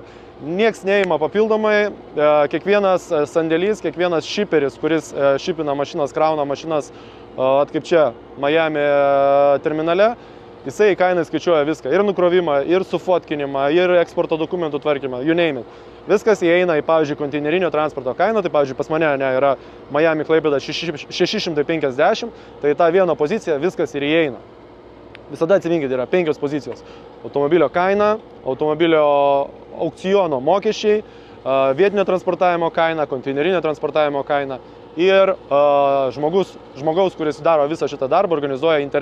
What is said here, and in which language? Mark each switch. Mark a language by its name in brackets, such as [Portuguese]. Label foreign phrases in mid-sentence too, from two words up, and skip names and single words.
[Lithuanian] Nieks neima papildomai, kiekvienas sandėlys, kiekvienas šiperis, kuris šipina mašinas, krauna mašinas, kaip čia, Miami terminale, jisai į kainą skaičiuoja viską. Ir nukrovimą, ir sufotkinimą, ir eksporto dokumentų tvarkymą, [English] you name it. [Lithuanian] Viskas įeina į, pavyzdžiui, konteinerinio transporto kainą, tai, pavyzdžiui, pas mane yra Miami Klaipėda 650, tai tą vieną poziciją viskas ir įeina. Visada atsiminkit, yra 5 pozicijos. Automobilio kaina, automobilio aukciono mokesčiai, vietinio transportavimo kaina, konteinerinio transportavimo kaina ir žmogaus, kuris daro visą šitą darbą, organizuoja interesas.